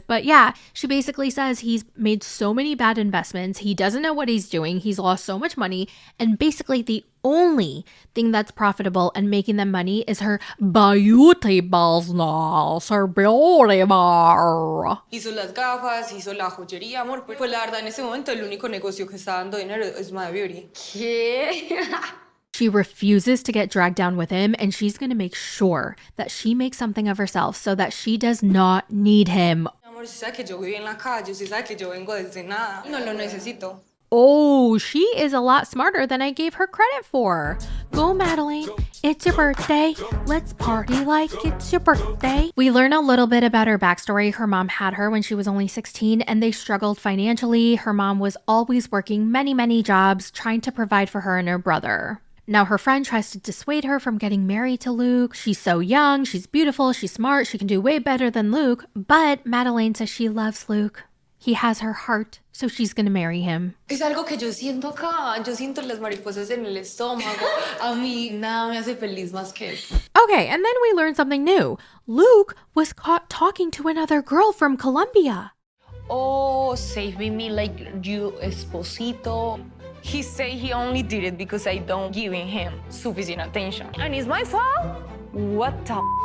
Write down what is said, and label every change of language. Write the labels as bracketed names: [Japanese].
[English] But yeah, she basically says he's made so many bad investments. He doesn't know what he's doing. He's lost so much money. And basically the only thing that's profitable and making them money is her beauty business, her beauty bar. [Spanish] Hizo las gafas, hizo la joyería, amor. Pues la verdad, en ese momento el único negocio que está dando dinero es [English] my beauty. She refuses to get dragged down with him, and she's going to make sure that she makes something of herself so that she does not need him. [Spanish] Amor, si sabe que yo vivo en la calle, si sabe que yo vengo desde nada, no lo necesito. [English] Oh, she is a lot smarter than I gave her credit for. Go, Madeleine. It's your birthday. Let's party like it's your birthday. We learn a little bit about her backstory. Her mom had her when she was only 16 and they struggled financially. Her mom was always working many jobs trying to provide for her and her brother. Now her friend tries to dissuade her from getting married to Luke. She's so young, she's beautiful, she's smart, she can do way better than Luke. But Madeleine says she loves Luke. He has her heart, so she's gonna marry him. [Spanish] Es algo que yo siento acá. Yo siento las mariposas en el estómago. A mí nada me hace feliz más que eso. [English] Okay, and then we learn something new. Luke was caught talking to another girl from Colombia. Oh, saving me like you esposito. He say he only did it because I don't giving him sufficient attention. And it's my fault? What the